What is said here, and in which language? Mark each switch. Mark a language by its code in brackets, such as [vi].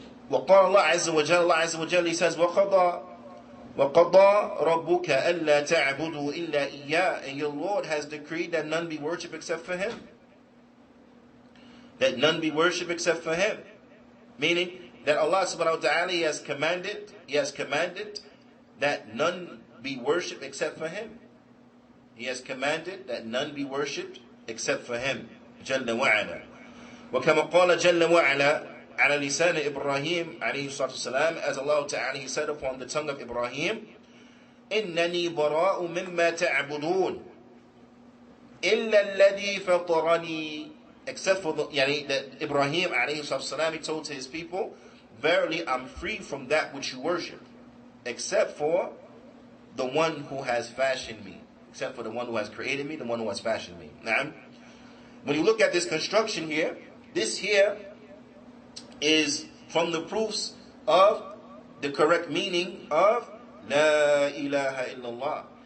[ar] وقال الله عز وجل, [en] Allah عز وجل, He says, [ar] وقضى ربك ألا تعبدوا إلا إياه. [en] And your Lord has decreed that none be worshipped except for Him. That none be worshipped except for Him. Meaning that Allah subhanahu wa ta'ala, He has commanded that none be worshipped except for Him. He has commanded that none be worshipped except for Him. [ar] جل وعلا. وكما قال جل وعلا على لسان إبراهيم عليه الصلاة والسلام, [en] as Allah Ta'ala, He said upon the tongue of Ibrahim, [ar] إنني براء مما تعبدون إلا الذي فطرني. [en] Except for that Ibrahim alayhi salatu, he told to his people, verily I'm free from that which you worship, except for the one who has fashioned me, except for the one who has created me, the one who has fashioned me. Now, when you look at this construction here, this here is from the proofs of the correct meaning of La ilaha illallah.